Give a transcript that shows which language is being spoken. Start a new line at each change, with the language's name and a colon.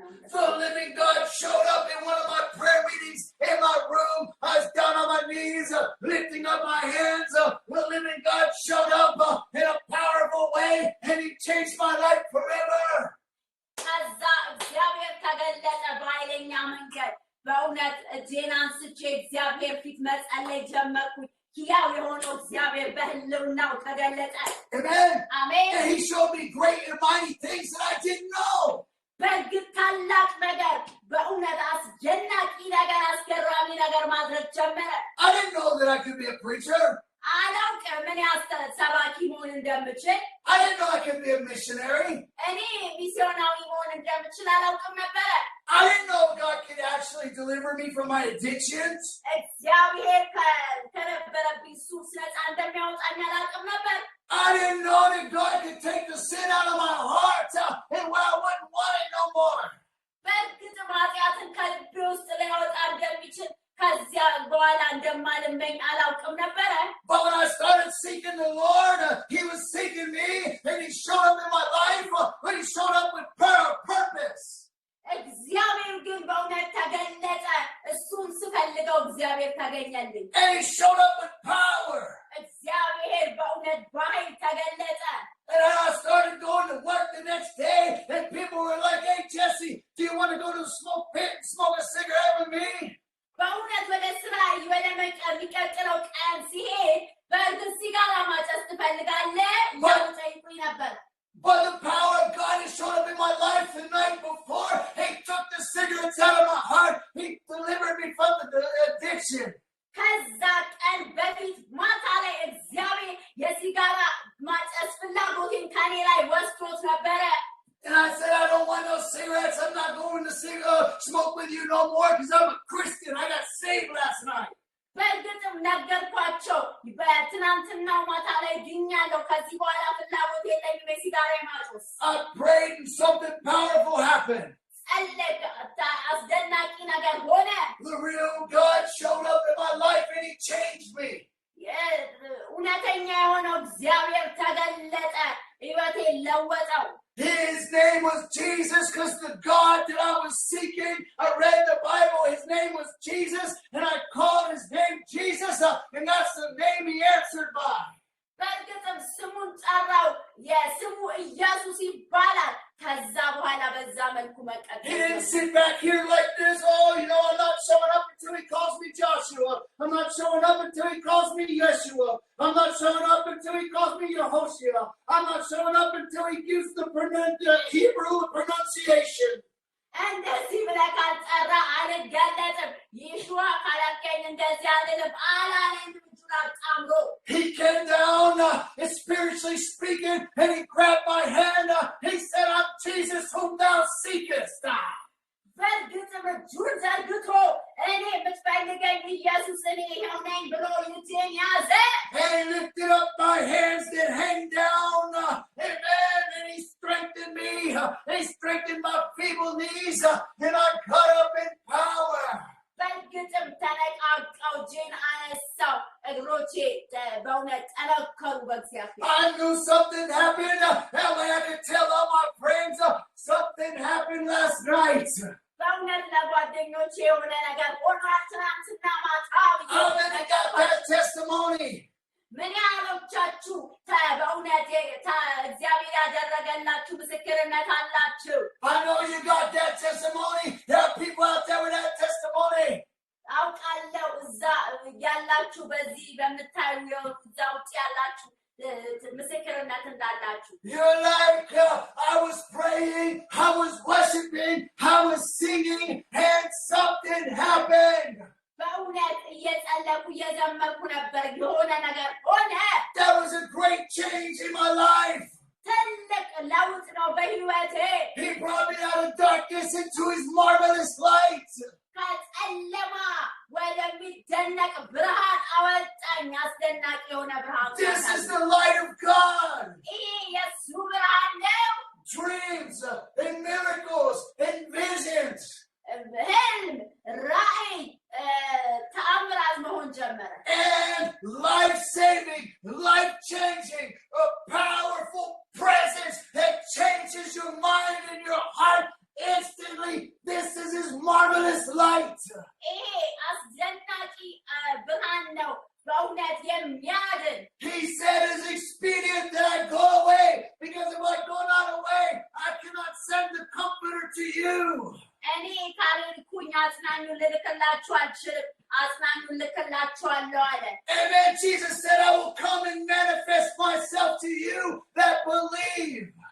English: The living God showed up in one of my prayer meetings in my room. I was down on my knees, lifting up my hands. The living God showed up in a powerful way, and he changed my life forever.
Amharic: ከዛ እግዚአብሔር ተገለጠ በኃይለኛ መንገድ። በእውነት እጄን አንስቼ እግዚአብሔር ፊት መጸለይ ጀመርኩኝ። ሕያው የሆነው እግዚአብሔር በሕልውናው ተገለጠ።
English: Amen.
Amharic: አሜን።
English: And he showed me great and mighty things that I didn't know.
Amharic: በእርግጥ ታላቅ ነገር፣ በእውነት አስደናቂ ነገር፣ አስገራሚ ነገር ማድረግ ጀመረ።
English: I didn't know that I could be a preacher.
Amharic: አላውቅም ምን ሰባኪ መሆን እንደምችል።
English: I didn't know I could be a missionary.
Amharic: እኔ ሚስዮናዊ መሆን እንደምችል አላውቅም ነበረ።
English: I didn't know God could actually deliver me from my addictions.
Amharic: እግዚአብሔር ከነበረብኝ ሱስ ነፃ እንደሚያወጣኝ አላውቅም ነበር።
English: I didn't know that God could take the sin out of my heart and where I wouldn't want it no more.
Amharic: በእርግጥም ኃጢአትን ከልቤ ውስጥ ሊያወጣ እንደሚችል ከዚያ በኋላ እንደማልመኝ አላውቅም ነበረ።
English: But when I started seeking the Lord, he was seeking me, and he showed up in my life, but he showed up with purpose.
Amharic: እግዚአብሔር ግን በእውነት ተገለጠ። እሱን ስፈልገው እግዚአብሔር ተገኘልኝ።
English: And he showed up with power.
Amharic: እግዚአብሔር በእውነት በኃይል ተገለጠ።
English: And I started going to work the next day, and people were like, "Hey, Jesse, do you want to go to the smoke pit and smoke a cigarette with me?"
Amharic: በእውነት ወደ ስራ የሚቀጥለው ቀን ሲሄድ በእርግጥ ሲጋራ ማጨስ ትፈልጋለህ እያሉ ጠይቁኝ ነበር።
English: But the power of God has shown up in my life the night before. He took the cigarettes out of my heart. He delivered me from the addiction.
Amharic: ከዛ ቀን በፊት ማታ ላይ እግዚአብሔር የሲጋራ ማጨስ ፍላጎቴን ከኔ ላይ ወስዶት ነበረ።
English: And I said, "I don't want no cigarettes. I'm not going to smoke with you no more because I'm a Christian. I got saved last night."
Amharic: በእርግጥም ነገርኳቸው። በትናንትናው ማታ ላይ ድኛለሁ። ከዚህ በኋላ ፍላጎት የለኝም የሲጋራ ማጨስ።
English: I prayed and something powerful happened.
Amharic: ጸለይኩ፣ አስደናቂ ነገር ሆነ።
English: The real God showed up in my life and he changed me.
Amharic: እውነተኛ የሆነው እግዚአብሔር ተገለጠ፣ ሕይወቴን ለወጠው።
English: His name was Jesus because the God that I was seeking, I read the Bible, his name was Jesus, and I called his name Jesus, and that's the name he answered by.
Amharic: በእርግጥም ስሙን ጠራው፣ የስሙ ኢየሱስ ይባላል። ከዛ በኋላ በዛ መልኩ መቀጠል።
English: He didn't sit back here like this, "Oh, I'm not showing up until he calls me Joshua. I'm not showing up until he calls me Yeshua. I'm not showing up until he calls me Yehoshua. I'm not showing up until he gives the Hebrew pronunciation."
Amharic: እንደዚህ ብለህ ካልጠራ አልገለጥም። ይሹዋ ካላልከኝ እንደዚህ አልልም አላለኝ። እጁን አጣምሮ
English: He came down, spiritually speaking, and he grabbed my hand. He said, "I'm Jesus whom thou seekest."
Amharic: በእርግጥም እጁን ዘርግቶ እኔ የምትፈልገኝ ኢየሱስ እኔ ይኸው ነኝ ብሎ እጄን ያዘ።
English: And he lifted up my hands that hang down, amen, and he strengthened me. He strengthened my feeble knees, and I got up in power.
Amharic: በእርግጥም ተነቃቃው፣ እጄን አነሳው፣ እግሮቼ በእውነት ጠነከሩ በእግዚአብሔር።
English: I knew something happened. That way I could tell all my friends something happened last night.
Amharic: በእውነት ለጓደኞቼ የሆነ ነገር ሆኗል ትናንትና ማታ።
English: How many got that testimony?
Amharic: ምን ያህሎቻችሁ በእውነት እግዚአብሔር ያደረገላችሁ ምስክርነት አላችሁ?
English: I know you got that testimony. There are people out there with that testimony.
Amharic: አውቃለሁ እዛ ያላችሁ በዚህ በምታዩ እዛ ውጭ ያላችሁ ምስክርነት እንዳላችሁ።
English: You're like, I was praying, I was worshiping, I was singing, and something happened.
Amharic: በእውነት እየጸለኩ እየዘመርኩ ነበር፣ የሆነ ነገር ሆነ።
English: There was a great change in my life.
Amharic: ትልቅ ለውጥ ነው በሕይወቴ።
English: He brought me out of darkness into his marvelous light.
Amharic: ከጨለማ ወደሚደነቅ ብርሃን አወጣኝ። አስደናቂ የሆነ ብርሃን።
English: This is the light of God.
Amharic: ይህ የእሱ ብርሃን ነው።
English: Dreams and miracles and visions.
Amharic: ህልም፣ ራእይ፣ ተአምራት መሆን ጀመረ።
English: And life-saving, life-changing, a powerful presence that changes your mind and your heart instantly. This is his marvelous light.
Amharic: ይሄ አስደናቂ ብርሃን ነው፣ በእውነት የሚያድን።
English: He said it's expedient that I go away, because if I go not away, I cannot send the comforter to you.
Amharic: እኔ ካልኩኝ አጽናኙን ልልክላችሁ አልችልም አጽናኙን ልክላችኋለሁ አለ
English: Amen. Jesus said, I will come and manifest myself to you that believe.